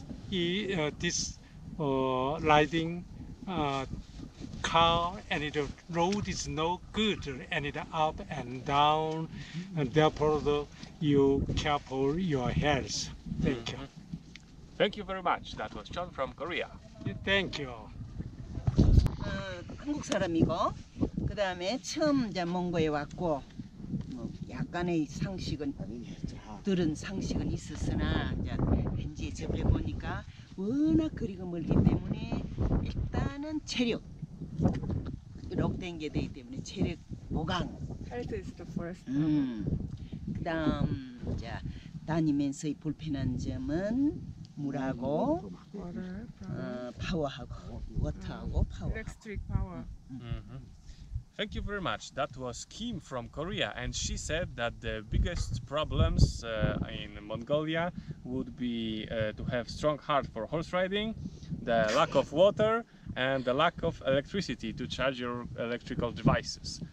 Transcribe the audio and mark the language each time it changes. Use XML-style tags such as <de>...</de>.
<en>This riding car and the road is no good, and it up and down, and therefore you careful your health. Thank you. Thank you very much. That was John from Korea. Thank you.</en> <ko>한국 사람이고, 그 다음에 처음 이제 몽고에 왔고, 뭐 약간의 상식은 들은 상식은 있었으나 이제 현지에 접해 보니까 워낙 거리가 멀기 때문에 일단은 체력 록된 게 되기 때문에 체력 보강.</ko> <en>Health is the first.</en> <ko>그다음 이제 다니면서의 불편한 점은 물하고 파워하고 워터하고 파워.</ko> <en>Electric power. Thank you very much. That was Kim from Korea, and she said that the biggest problems in Mongolia would be to have strong heart for horse riding, the lack of water, and the lack of electricity to charge your electrical devices.</en>